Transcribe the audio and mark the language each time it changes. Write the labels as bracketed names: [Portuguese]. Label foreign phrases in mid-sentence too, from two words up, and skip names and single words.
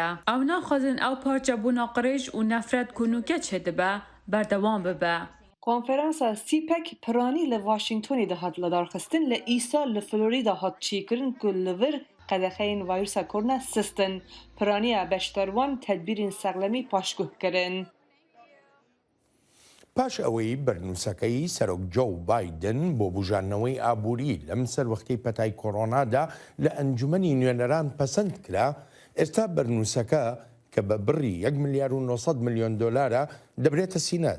[Kurdish] Ew naxwazin ew parçebûna qirêj û nefret ku nûkeç hedibe berdewam bibe. Konferansa sîpek piranî li Washingtonê de hat ledarxistin, li îsal li Florida hat çêkirin ku li vir qedexeyên vîrusa korona sistin. Piraniya beşdarwan tedbîrên serlemî paşguh kirin. [Central Kurdish] پاش ئەوەی بەرنووسەکەی سەرۆک جۆ بایدن بۆ بژاردنەوەی ئابووری لەم سەروەختەی پەتای کۆڕۆنادا لە ئەنجومەنی نوێنەران پەسەند کرا، ئێستا بەرنووسەکە کە بە بڕی 1 ملیار و 900 ملیۆن دۆلارە دەبرێتە سینەت.